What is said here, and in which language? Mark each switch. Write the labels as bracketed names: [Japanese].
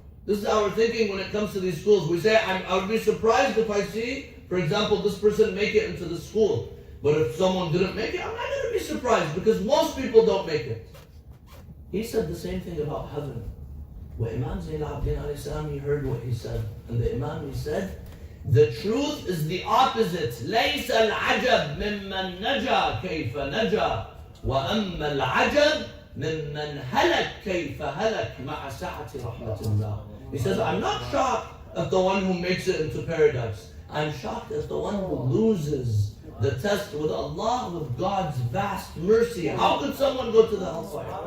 [English] This is our thinking when it comes to these schools. We say, I would be surprised if I see, for example, this person make it into the school. But if someone didn't make it, I'm not going to be surprised because most people don't make it. He said the same thing about heaven. When Imam Zayn al-Abidin alayhi salam, he heard what he said. And the Imam, he said, the truth is the opposite. [Arabic] ليس العجب ممن نجا كيف نجا وأما العجب ممن هلك كيف هلك مع سعة رحمة الله. [English] He says, I'm not shocked at the one who makes it into paradise. I'm shocked at the one who loses the test with Allah, with God's vast mercy. How could someone go to the hellfire?